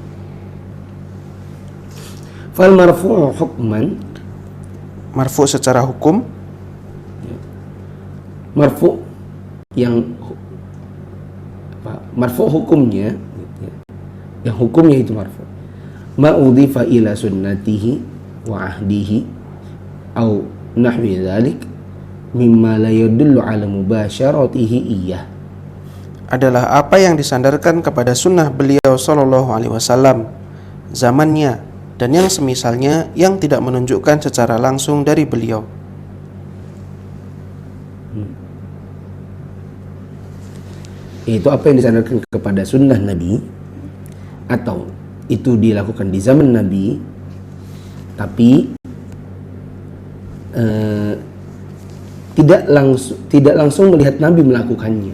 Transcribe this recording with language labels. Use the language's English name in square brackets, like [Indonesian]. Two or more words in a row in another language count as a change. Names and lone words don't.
[Arabic] فالمرفوع حكما, [Indonesian] marfu secara hukum, marfu yang marfu hukumnya, yang hukumnya itu marfu, [Arabic] ما أضيف إلى سنته وعهده أو نحو ذلك مما لا يدل على مباشرته إياه, [Indonesian] adalah apa yang disandarkan kepada sunnah beliau [Arabic] صلى الله عليه وسلم, [Indonesian] zamannya, dan yang semisalnya yang tidak menunjukkan secara langsung dari beliau. Itu apa yang disandarkan kepada sunnah Nabi, atau itu dilakukan di zaman Nabi tapi tidak langsung melihat Nabi melakukannya.